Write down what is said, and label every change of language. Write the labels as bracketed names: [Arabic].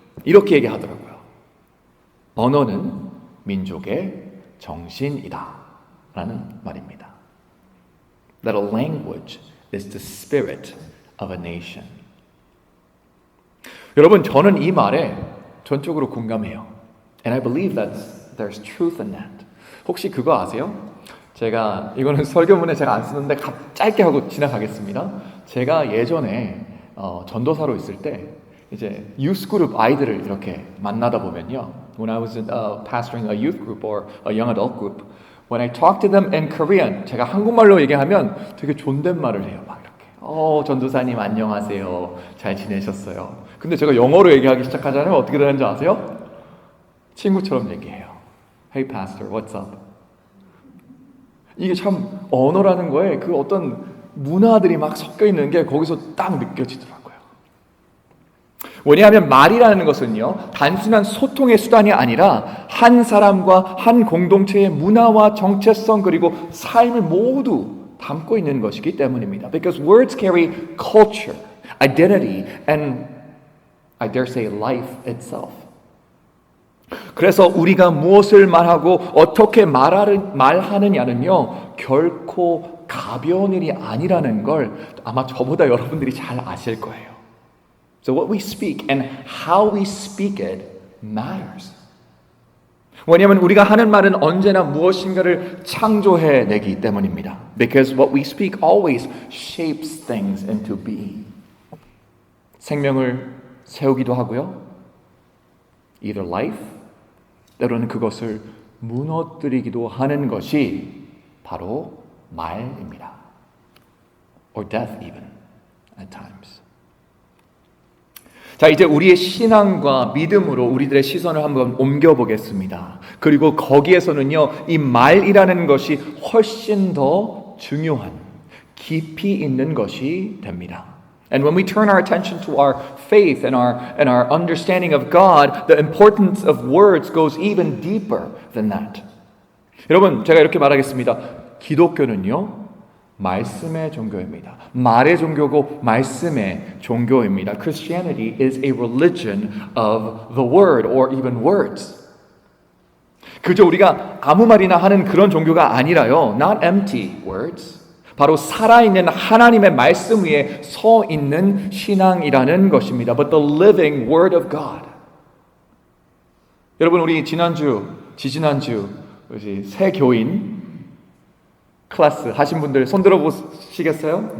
[Korean] 이렇게 얘기하더라고요. 언어는 민족의 정신이다 라는 말입니다. [English] That a language is the spirit of a nation. [Korean] 여러분, 저는 이 말에 전적으로 공감해요. [English] And I believe that there's truth in that. [Korean] 혹시 그거 아세요? 제가 이거는 설교문에 제가 안 쓰는데 짧게 하고 지나가겠습니다. 제가 예전에 전도사로 있을 때 이제 youth group 아이들을 이렇게 만나다 보면요. [English] When I was pastoring a youth group or a young adult group, when I talk to them in Korean, [Korean] 제가 한국말로 얘기하면 되게 존댓말을 해요. 막 이렇게. 전도사님 안녕하세요. 잘 지내셨어요? 근데 제가 영어로 얘기하기 시작하잖아요. 어떻게 되는지 아세요? 친구처럼 얘기해요. [English] Hey pastor, what's up? [Korean] 이게 참 언어라는 거에 그 어떤 문화들이 막 섞여 있는 게 거기서 딱 느껴지더라고요. 왜냐하면 말이라는 것은요, 단순한 소통의 수단이 아니라 한 사람과 한 공동체의 문화와 정체성 그리고 삶을 모두 담고 있는 것이기 때문입니다. [English] Because words carry culture, identity, and I dare say life itself. [Korean] 그래서 우리가 무엇을 말하고 어떻게 말하느냐는요, 결코 가벼운 일이 아니라는 걸 아마 저보다 여러분들이 잘 아실 거예요. [English] So what we speak and how we speak it matters. [Korean] 왜냐하면 우리가 하는 말은 언제나 무엇인가를 창조해내기 때문입니다. [English] Because what we speak always shapes things into being. [Korean] 생명을 세우기도 하고요. [English] Either life, [Korean] 때로는 그것을 무너뜨리기도 하는 것이 바로 말입니다. [English] Or death even, at times. [Korean] 자, 이제 우리의 신앙과 믿음으로 우리들의 시선을 한번 옮겨보겠습니다. 그리고 거기에서는요, 이 말이라는 것이 훨씬 더 중요한, 깊이 있는 것이 됩니다. [English] And when we turn our attention to our faith and our understanding of God, the importance of words goes even deeper than that. [Korean] 여러분, 제가 이렇게 말하겠습니다. 기독교는요, 말씀의 종교입니다. 말의 종교고 말씀의 종교입니다. [English] Christianity is a religion of the word or even words. [Korean] 그저 우리가 아무 말이나 하는 그런 종교가 아니라요. [English] Not empty words. [Korean] 바로 살아있는 하나님의 말씀 위에 서 있는 신앙이라는 것입니다. [English] But the living word of God. [Korean] 여러분, 우리 지지난주 새 교인 클래스 하신 분들 손 들어 보시겠어요?